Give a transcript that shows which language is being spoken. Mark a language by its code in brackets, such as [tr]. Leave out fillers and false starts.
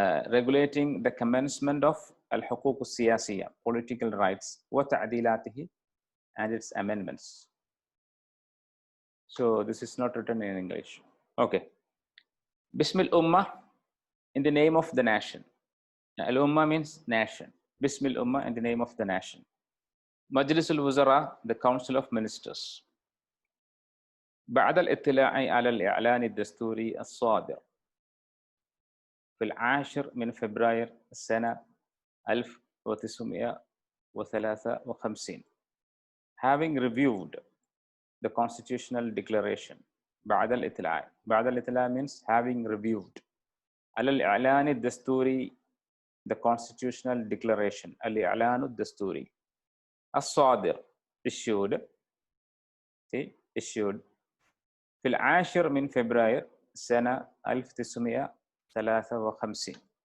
[en] Regulating the commencement of [ar] الحقوق السياسية, [en] political rights, وتعديلاته, and its amendments. So this is not written in English. Okay. [ar] بسم الأمة, [en] in the name of the nation. Al-Ummah means nation. Bism al-Ummah, in the name of the nation. Majlis al-Wuzara, the Council of Ministers. [ar] بعد الاطلاع على الإعلان الدستوري الصادر في 10 من فبراير السنة 1953. [en] Having reviewed the constitutional declaration [ar] بعد الإطلاع. بعد الإطلاع [en] means having reviewed. [ar] على الإعلان الدستوري, [en] the constitutional declaration. [ar] الإعلان الدستوري. الصادر issued. issued في 10 من فبراير سنة 1953.